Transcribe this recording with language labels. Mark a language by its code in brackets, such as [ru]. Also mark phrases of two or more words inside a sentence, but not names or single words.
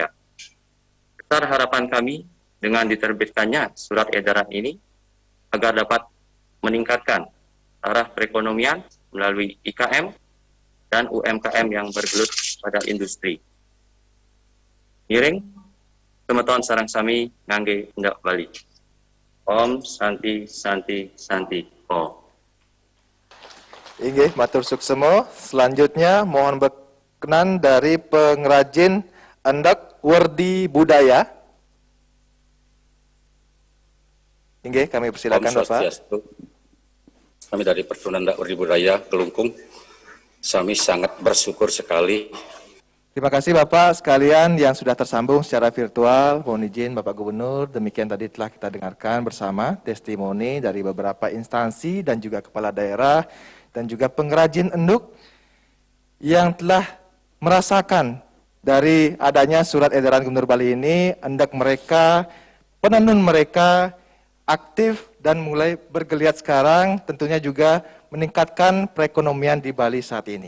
[id] Besar harapan kami dengan diterbitkannya surat edaran ini agar dapat meningkatkan taraf perekonomian melalui IKM dan UMKM yang bergelut pada industri. [ban] Miring, teman-teman sarang sami ngangge Endek Bali. [sa] Om Santi Santi Santi Om. [ban] Inggih, matur suksemo. [id] Selanjutnya, mohon berkenan dari pengrajin endek Werdi Budaya. [ban] Inggih, [id] kami persilakan Bapak. Kami dari Pertunan Endek Werdi Budaya Kelungkung. Kami sangat bersyukur sekali. Terima kasih Bapak sekalian yang sudah tersambung secara virtual. Mohon izin Bapak Gubernur, demikian tadi telah kita dengarkan bersama testimoni dari beberapa instansi dan juga kepala daerah dan juga pengrajin enduk yang telah merasakan dari adanya surat edaran Gubernur Bali ini, endek mereka, penenun mereka aktif dan mulai bergeliat sekarang, tentunya juga meningkatkan perekonomian di Bali saat ini.